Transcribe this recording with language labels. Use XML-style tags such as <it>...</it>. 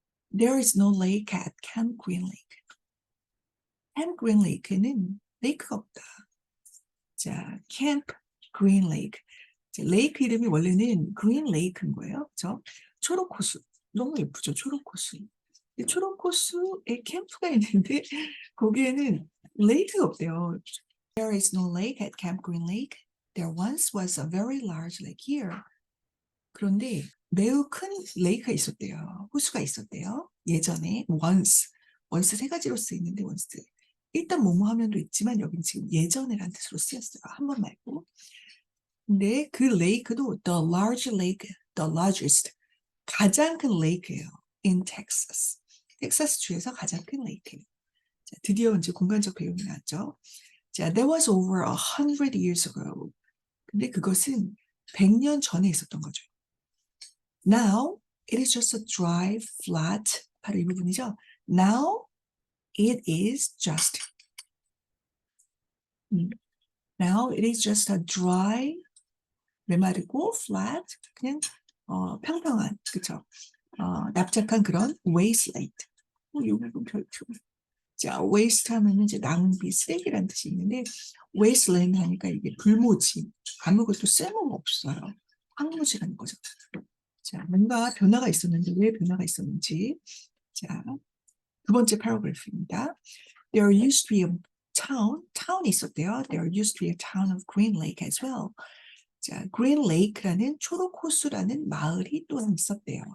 <en>There is no lake at Camp Green Lake.</en> <ko>Camp Green Lake에는 레이크가 없다. 자, Camp Green Lake. 레이크 이름이 원래는 Green Lake인 거예요. 그렇죠? 초록호수. 너무 예쁘죠? 초록호수. 초록호수에 캠프가 있는데 거기에는 레이크가 없대요.</ko> <en>There is no lake at Camp Green Lake. There once was a very large lake here.</en> <ko>그런데 매우 큰 레이크가 있었대요. 호수가 있었대요. 예전에 once 세 가지로 쓰이는데 once 일단 뭐뭐 하면도 있지만 여기는 지금 예전에라는 뜻으로 쓰였어요. 한 번 말고. 근데 그 레이크도</ko> <en>the large lake, the largest</en> <ko>가장 큰 레이크예요.</ko> <en>in Texas.</en> <ko>텍사스 주에서 가장 큰 레이크예요. 자, 드디어 이제 공간적 배경이 나왔죠.</ko> <en>자, that was over 100 years ago.</en> <ko>근데 그것은 100년 전에 있었던 거죠.</ko> <en>Now it is just a dry, flat.</en> <ko>바로 이 부분이죠.</ko> <en>Now it is just. Now it is just a dry,</en> <ko>메마르고</ko> <en>flat,</en> <ko>그냥 평평한, 그렇죠? 납작한 그런 wasteland. 이 부분 별표. 자, waste 하면 이제 낭비, 쓰레기라는 뜻이 있는데 wasteland 하니까 이게 불모지, 아무것도 쓸모가 없어요. 황무지라는 거죠. 자, 뭔가 변화가 있었는데 왜 변화가 있었는지. 자, 두 번째 패러그래프입니다.</ko> <en>There used to be a town</en> <ko>이 있었대요.</ko> <en>There used to be a town of Green Lake as well.</en> <ko>자, Green Lake라는 초록호수라는 마을이 또한 있었대요.</ko>